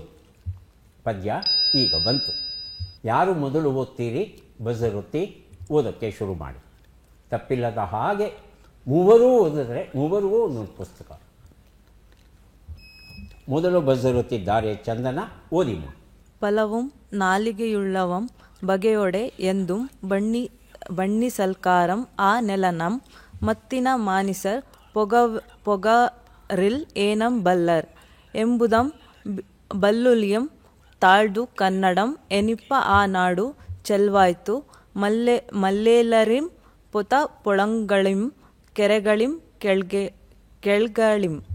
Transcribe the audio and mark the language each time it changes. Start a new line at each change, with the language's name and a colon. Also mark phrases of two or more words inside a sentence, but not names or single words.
Kannada: ಪದ್ಯ ಈಗ ಬಂತು. ಯಾರು ಮೊದಲು ಓದ್ತೀರಿ? ಬಜರುತ್ತಿ ಓದೋಕ್ಕೆ ಶುರು ಮಾಡಿ. ತಪ್ಪಿಲ್ಲದ ಹಾಗೆ ಮೂವರೂ ಓದಿದ್ರೆ ಮೂವರಿಗೂ ಒಂದೊಂದು ಪುಸ್ತಕ. ಮೊದಲು ಬಜರುತ್ತಿದ್ದಾರೆ ಚಂದನ, ಓದಿಮ್ಮ. ಪಲವುಂ ನಾಲಿಗೆಯುಳ್ಳವಂ ಬಗೆಯೊಡೆ ಎಂದುಂ ಬಣ್ಣಿ ಸಲ್ಕಾರಂ ಆ ನೆಲನಂ ಮತ್ತಿನ ಮಾನಿಸರ್ ಪೊಗರಿಲ್ ಏನಂ ಬಲ್ಲರ್ ಎಂಬುದಂ ಬಲ್ಲುಲಿಯಂ ತಾಳ್ದು ಕನ್ನಡಂ ಎನಿಪ್ಪ ಆ ನಾಡು ಚೆಲ್ವಾಯ್ತು ಮಲ್ಲೇಲರಿಂ ಪೊತ ಪೊಳಂಗಳಿಂ ಕೆರೆಗಳಿಂ ಕೆಳ್ಗಳಿಂ.